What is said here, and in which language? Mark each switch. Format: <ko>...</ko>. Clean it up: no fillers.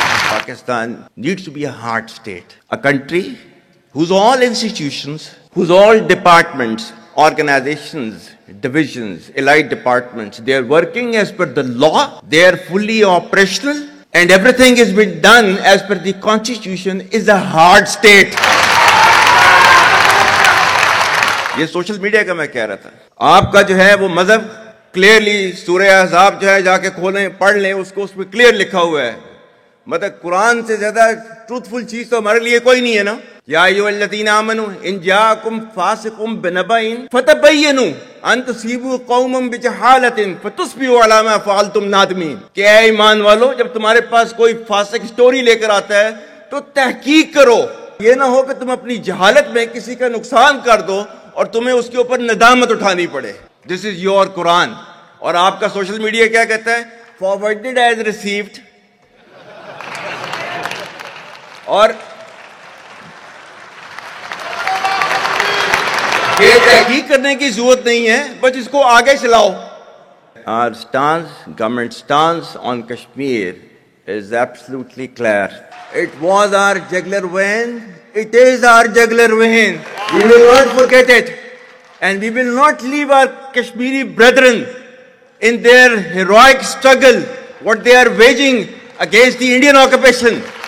<en>Pakistan needs to be a hard state, a country whose all institutions, whose all departments, organizations, divisions, allied departments, they are working as per the law, they are fully operational, and everything is being done as per the constitution, is a hard state.</en> <ur>یہ social media کا میں کہہ رہا تھا, آپ کا جو ہے وہ مذہب کلیئرلی سورہ احزاب جو ہے جا کے کھولیں پڑھ لیں, اس کو اس میں کلیئر لکھا ہوا ہے. مطلب قرآن سے زیادہ ٹروتفل چیز تو ہمارے لیے کوئی نہیں ہے نا.</ur> <ar>یا ایھا الذین آمنوا ان جاءکم فاسق بنبأ فتبینوا ان تصیبوا قوما بجہالۃ فتصبحوا علی ما فعلتم نادمین.</ar> <ur>کہ اے ایمان والو, جب تمہارے پاس کوئی فاسق سٹوری لے کر آتا ہے تو تحقیق کرو, یہ نہ ہو کہ تم اپنی جہالت میں کسی کا نقصان کر دو اور تمہیں اس کے اوپر ندامت اٹھانی پڑے.</ur> <en>This is your Quran.</en> <ur>اور آپ کا سوشل میڈیا کیا کہتا ہے؟</ur> <en>Forwarded as received.</en> <ur>اور یہ تحقیق کرنے کی ضرورت نہیں ہے, بس اس کو آگے چلاؤ.</ur> <en>Our stance, government stance on Kashmir is absolutely clear. It was our jugular vein. It is our jugular vein. We will not forget it. And we will not leave our Kashmiri brethren in their heroic struggle, what they are waging against the Indian occupation.</en>